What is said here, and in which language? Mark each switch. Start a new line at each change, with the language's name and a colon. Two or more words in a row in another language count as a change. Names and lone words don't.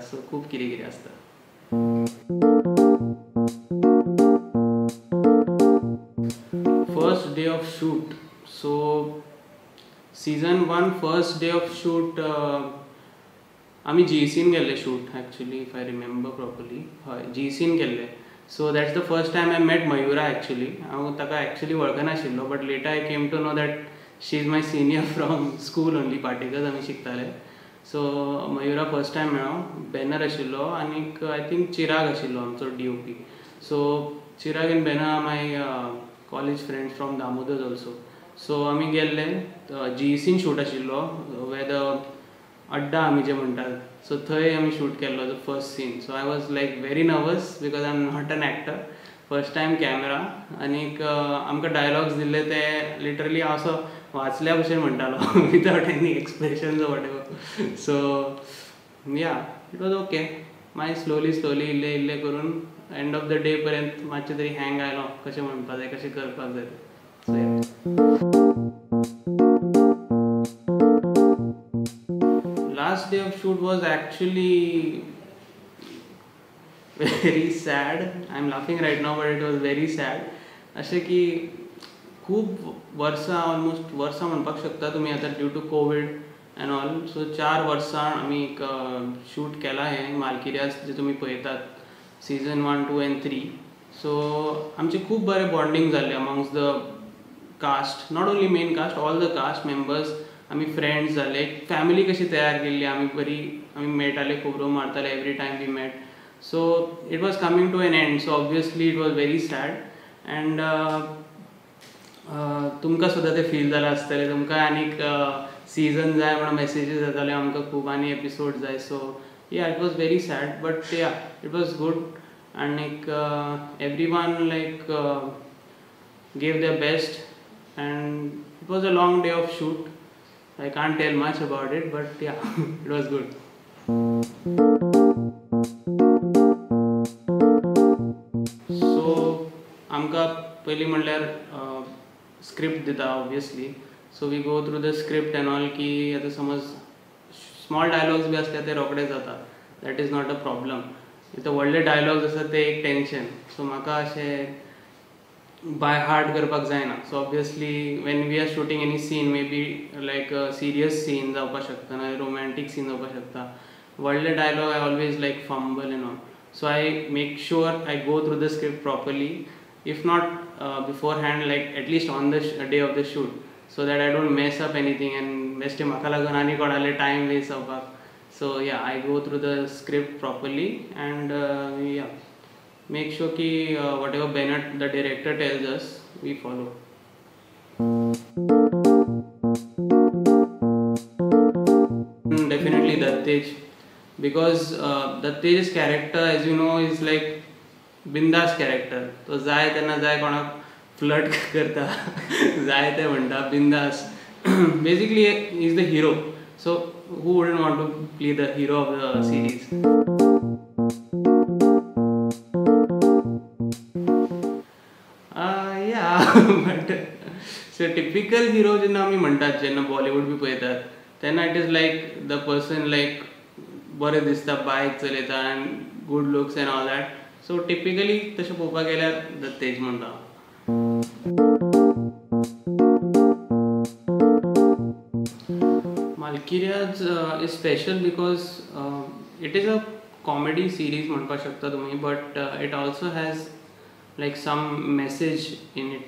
Konkani: सो खूब कितें कितें आसता.
English: first day of shoot. so season 1 first day of shoot
Konkani: आमी GECन गेल्ले
English: shoot actually, if I remember properly.
Konkani: हय, GECन गेल्ले.
English: so that's the first time I met Mayura actually.
Konkani: हांव ताका एक्चुली वळखनाशिल्लो,
English: but later I came to know that she is my senior from school only,
Konkani: पार्टिकल्स आमी शिकताले. सो मयुरा फर्स्ट टायम मेळ्ळो, बॅनर आशिल्लो आनीक
English: I think
Konkani: चिराग आशिल्लो आमचो DOP.
English: so Chirag and Banner are my college friends from Damodar also.
Konkani: सो आमी गेल्ले, GECन शूट आशिल्लो,
English: where the adda
Konkani: आमी जे म्हणटात. सो थंय आमी शूट केल्लो
English: the first scene. so I was like very nervous because I am not an actor. first time camera
Konkani: आनीक आमकां डायलॉग्स दिल्ले ते लिटरली हांव असो वाचल्या भशेन म्हणटालो
English: without any expressions whatever. so yeah, it was okay.
Konkani: मागीर स्लोली इल्ले इल्ले करून
English: end of the day
Konkani: पर्यंत मातशें तरी हँग आयलो कशें म्हणपाक जाय, कशें करपाक जाय तें.
English: Last day of shoot was actually very sad. I'm laughing right now, but it was very sad.
Konkani: अशें की खूब वर्सां, ऑलमोस्ट वर्सां म्हणपाक शकता तुमी आतां
English: due to Covid and all.
Konkani: सो 4 वर्सां आमी शूट केलां हें मालकिरियास जे तुमी पळयतात सीझन 1, 2 and 3. सो आमचें खूब बरें बॉन्डिंग जाल्लें
English: amongst the cast, not only main cast, all the cast members.
Konkani: आमी फ्रेंड्स जाले, फॅमिली कशी तयार केल्ली आमी बरी. आमी मेळटाले, खबरो मारताले
English: every time we met. So it was coming to an end. so obviously it was very sad.
Konkani: एंड तुमकां सुद्दां तें फील जालें आसतलें. तुमकां आनीक सीझन जाय म्हणून मेसेजीस येताले आमकां खूब, आनी एपिसोड जाय.
English: so yeah, it was very sad, but yeah, it was good. आनीक every one like gave their best, and it was a long day of shoot. I can't tell much about it, but yeah, it was good.
Konkani: So आमकां पयलीं म्हणल्यार स्क्रिप्ट दिता ऑब्वियसली.
English: so we go through the script and all,
Konkani: की आतां समज
English: small dialogues
Konkani: बी आसले ते रोखडे जाता,
English: that is not a problem.
Konkani: इतले व्हडले डायलॉग्स आसात ते एक टेंशन. सो म्हाका अशें बाय हार्ट करपाक जायना.
English: so obviously when we are shooting any scene, maybe like serious scene
Konkani: जावपाक शकता ना रोमॅन्टीक सीन जावपाक शकता, व्हडले डायलॉग
English: I always like fumble and all. so I make sure I go through the script properly, if not beforehand, like at least on the day of the shoot, so that I don't mess up anything एंड
Konkani: बेश्टे म्हाका लागून आनी कोणाले टायम वेस्ट जावपाक.
English: so yeah, I go through the script properly and yeah, make sure ki whatever Bennett the director tells us we follow. Definitely Dattej, because Dattej's character, as you know, is like bindas character.
Konkani: तो जाय तेन्ना जाय कोणाक फ्लर्ट करता, जाय ते म्हणटा bindas.
English: Basically he is the hero, so who wouldn't want to play the hero of the series? but so typical hero
Konkani: जेन्ना आमी म्हणटात, जेन्ना बॉलिवूड बी पळयतात, तेन्ना
English: it is like the person like
Konkani: बरें दिसता, बायक चलयता
English: and good looks and all that.
Konkani: सो टिपिकली तशें पळोवपाक गेल्यार दत्तेज म्हणटा.
English: Malkiriyaz is special because it is a comedy series
Konkani: म्हणपाक शकता तुमी,
English: but it also has like some message in it.